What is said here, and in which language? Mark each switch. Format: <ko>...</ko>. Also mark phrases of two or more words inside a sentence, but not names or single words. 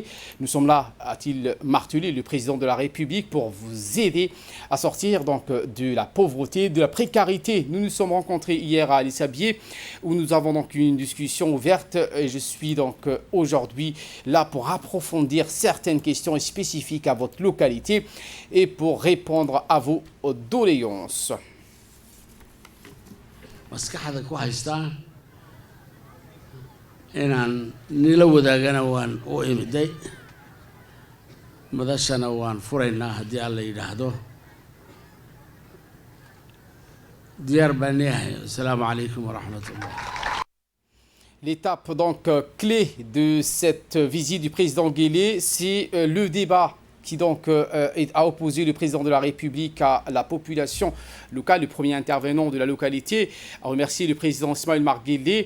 <fr>Nous sommes là, a-t-il martelé le président de la République, pour vous aider à sortir de la pauvreté, de la précarité. Nous nous sommes rencontrés hier à Alessabié où nous avons donc une discussion ouverte et je suis aujourd'hui là pour approfondir certaines questions spécifiques à votre localité et pour répondre à vos doléances.</fr> <so>inaan nila wadaagana waan u imiday madashana waan furaynaa haddii alla yidhaahdo diyaar baan yahay.</so> <ar>السلام عليكم ورحمة الله.</ar> <fr>L'étape clé de cette visite du président Guélé, c'est le débat qui a opposé le président de la République à la population locale. Le premier intervenant de la localité a remercié le président Ismaël Mar Guelleh.</fr>